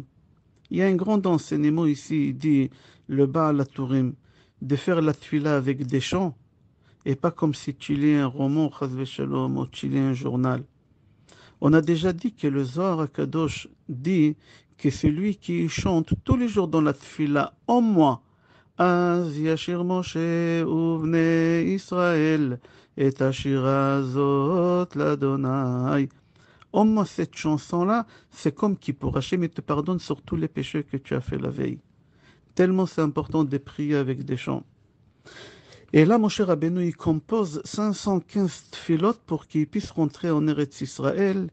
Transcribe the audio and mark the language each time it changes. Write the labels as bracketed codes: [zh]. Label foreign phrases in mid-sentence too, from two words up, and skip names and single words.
[fr] Il y a un grand enseignement ici, il dit, le Baal HaTurim, de faire la tfila avec des chants, et pas comme si tu lis un roman, [he] חס ושלום, [fr] ou tu lis un journal. On a déjà dit que le Zohar HaKadosh dit que celui qui chante tous les jours dans la tfila, au moins, [he] אז ישיר משה ובני ישראל את השירה הזאת לאדוני. [fr] Au moins cette chanson-là, c'est comme qui pour Hachem il te pardonne sur tous les péchés que tu as fait la veille. Tellement c'est important de prier avec des chants. Et là, Moshe Rabbeinu, il compose 515 tfilot pour qu'il puisse rentrer en Eretz Israël.